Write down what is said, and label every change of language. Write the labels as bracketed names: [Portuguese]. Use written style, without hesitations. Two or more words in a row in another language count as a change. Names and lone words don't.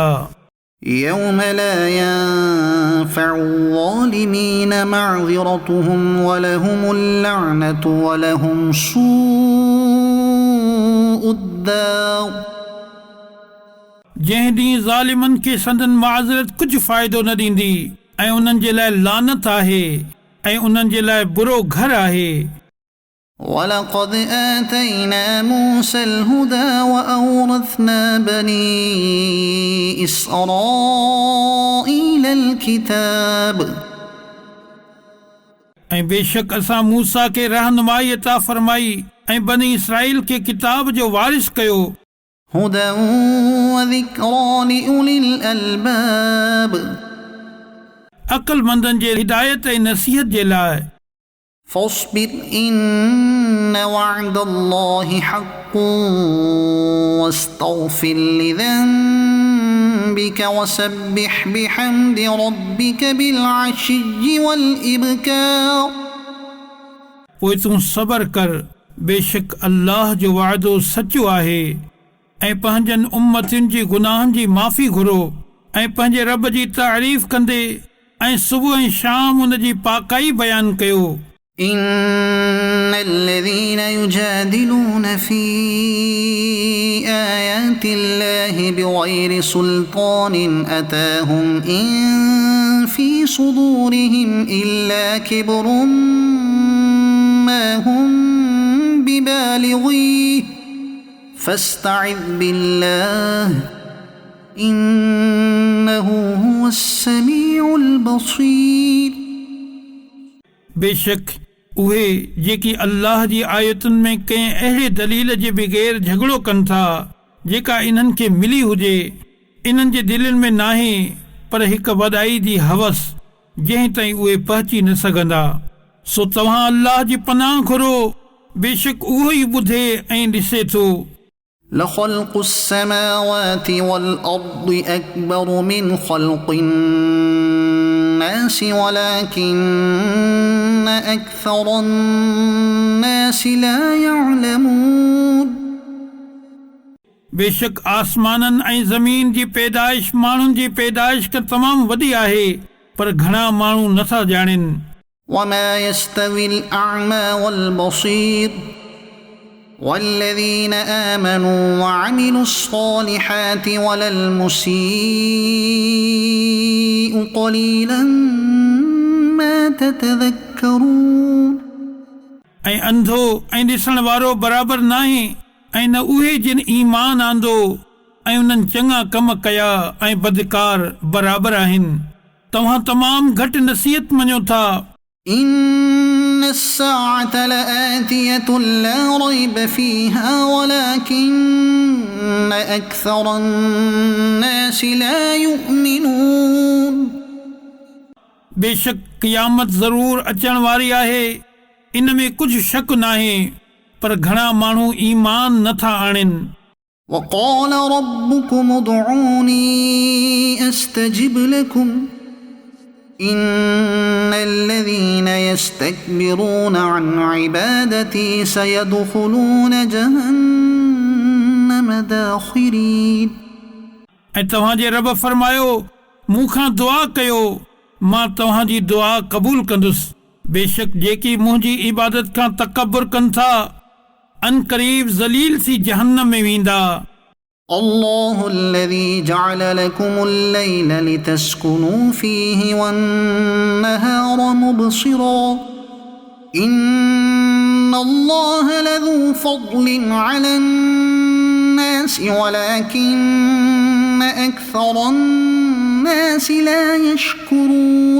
[Arabic] يوم لا ينفع الظالمين معذرتهم ولهم اللعنة ولهم سوء الدار [Sindhi] जंहिं ॾींहुं ज़ालिमनि खे संदन माज़रत कुझु फ़ाइदो न ॾींदी ऐं उन्हनि जे लाइ लानत आहे ऐं उन्हनि जे लाइ बुरो घर आहे [Arabic] ولقد آتينا موسى الهدى وأورثنا بني إسرائيل الكتاب [Sindhi] ऐं बेशक असां मूसा खे रहनुमाई अता फरमाई ऐं बनी इसराइल खे किताब जो वारिस कयो [Arabic] هدى وذكرى لأولي الألباب [Sindhi] अक़लमंदनि जे हिदायत ऐं नसीहत जे लाइ [Arabic] فاصبر إن وعد الله حق واستغفر لذنبك وسبح بحمد ربك بالعشي والإبكار [Sindhi] पोइ तूं सबर कर बेशक अल्लाह जो वाइदो सचो आहे ऐं पंहिंजनि उम्मतियुनि जी गुनाहनि जी माफ़ी घुरो ऐं पंहिंजे रब जी तारीफ़ कंदे ऐं सुबुह ऐं शाम उन जी पाकाई बयानु कयो। [Arabic] إن الذين يجادلون في آيات الله بغير سلطان أتاهم إن في صدورهم إلا كبر ما هم ببالغيه فاستعذ بالله إنه هو السميع البصير। [Sindhi] बेशक उहे जेकी अल्लाह जी आयतुनि में कंहिं अहिड़े दलील जे बग़ैर झगड़ो कनि था जेका इन्हनि खे मिली हुजे, इन्हनि जे दिलनि में नाहे पर हिकु वॾाई जी हवस जंहिं ताईं उहे पहुची न सघंदा। सो तव्हां अल्लाह जी पनाह घुरो, बेशक उहो ई ॿुधे ऐं ॾिसे थो। [Arabic] لخلق السماوات والأرض أكبر من خلق الناس ولكن أكثر الناس لا يعلمون। [Sindhi] बेशक आसमाननि ऐं ज़मीन जी पैदाइश माण्हुनि जी पैदाइश खां तमामु वॾी आहे, पर घणा माण्हू नथा ॼाणनि। [Arabic] وما يستوي الأعمى والبصير والذين آمنوا وعملوا الصالحات ولا المسيء قليلا ما تتذكرون। [Sindhi] ऐं अंधो ऐं ॾिसण वारो बराबरि नाहे ऐं न उहे जिन ईमान आंदो ऐं उन्हनि चङा कम कया ऐं बदकार बराबरि आहिनि। तव्हां तमामु घटि नसीहत मञो था। [Arabic] إن الساعة لآتية لا ريب فيها ولكن أكثر الناس لا يؤمنون। [Sindhi] बेशक क़यामत ज़रूर अचण वारी आहे, इन में कुझु शक नाहे, पर घणा माण्हू ईमान नथा आणनि। [Arabic] وقال ربكم ادعوني أستجب لكم إن الذين يستكبرون عن عبادتي سيدخلون جهنم داخرين। [Sindhi] ऐं तव्हांजे रब फरमायो, मूंखां दुआ कयो, मां तव्हांजी दुआ क़बूल कंदुसि। बेशक जेकी मुंहिंजी इबादत खां तकबर कनि था, अनकरीब ज़लील थी जहन्नम में वेंदा। [Arabic] الله الذي جعل لكم الليل لتسكنوا فيه والنهار مبصرا إن الله لذو فضل على الناس ولكن أكثر الناس لا يشكرون।